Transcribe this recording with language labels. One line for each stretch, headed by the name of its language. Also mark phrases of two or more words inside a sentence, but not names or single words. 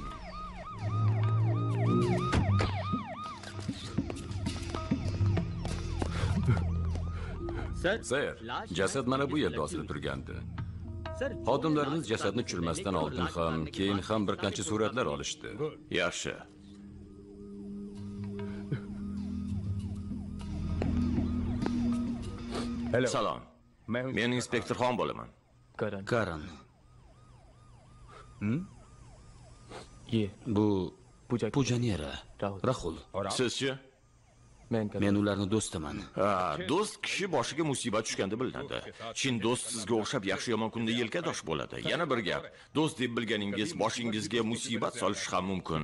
Uzbek: Sayr, jasad mana bu yerda osilib turgandi. Xodimlarimiz jasadni tushirmasdan oldin ham, keyin ham bir qancha suratlar olishdi. Yaxshi. Salom. Men inspektor Xon bo'laman. Karan. Karan, ये bu पूजा Poojaning eri, Rahul. Rahul. Sizchi? Men Karan. Men ularning do'stiman. Do'st kishi boshiga musibat tushganda bilinadi. Chin do'st sizga o'xshab yaxshi yomon kunda yelkadosh bo'ladi. Yana bir gap, do'st deb bilganingiz boshingizga musibat solishi ham mumkin.